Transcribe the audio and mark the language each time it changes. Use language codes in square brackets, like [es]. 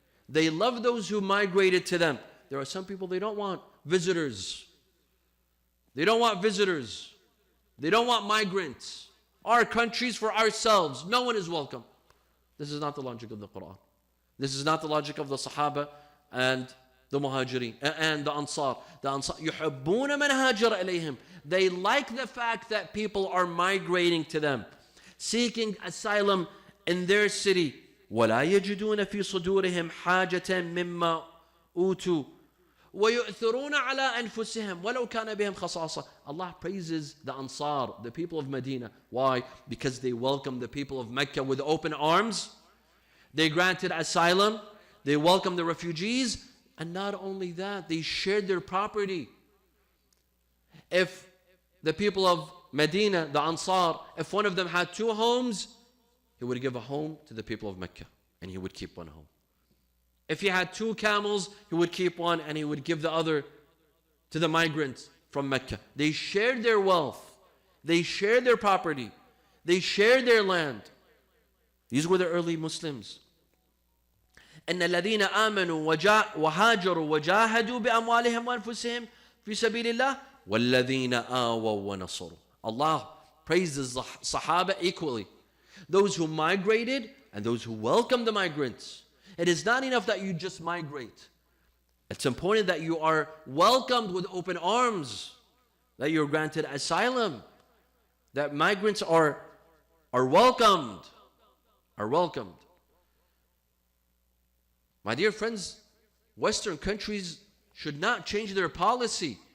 [en] They love those who migrated to them. There are some people, they don't want visitors. They don't want visitors. They don't want migrants. Our countries for ourselves. No one is welcome. This is not the logic of the Quran. This is not the logic of the Sahaba and the Muhajirin and the Ansar. [ar] The Ansar, يُحِبُّونَ مَنْ هَاجَرَ إِلَيْهِمْ. [en] They like the fact that people are migrating to them, seeking asylum in their city. [ar] وَلَا يَجِدُونَ فِي صُدُورِهِمْ حَاجَةً مِمَّا أُوتُوا وَيُؤْثِرُونَ عَلَىٰ أَنفُسِهِمْ وَلَوْ كَانَ بِهِمْ خَصَاصَةٌ. [en] Allah praises the Ansar, the people of Medina. Why? Because they welcomed the people of Mecca with open arms. They granted asylum. They welcomed the refugees. And not only that, they shared their property. If the people of Medina, the Ansar, if one of them had 2 homes, he would give a home to the people of Mecca and he would keep one home. If he had 2 camels, he would keep one and he would give the other to the migrants from Mecca. They shared their wealth. They shared their property. They shared their land. These were the early Muslims. [ar] إن الذين آمنوا وهاجروا وجاهدوا بأموالهم وأنفسهم في سبيل الله والذين آووا ونصروا. [en] Allah praises the Sahaba equally. Those who migrated and those who welcomed the migrants. It is not enough that you just migrate. It's important that you are welcomed with open arms, that you're granted asylum, that migrants are welcomed, My dear friends, Western countries should not change their policy.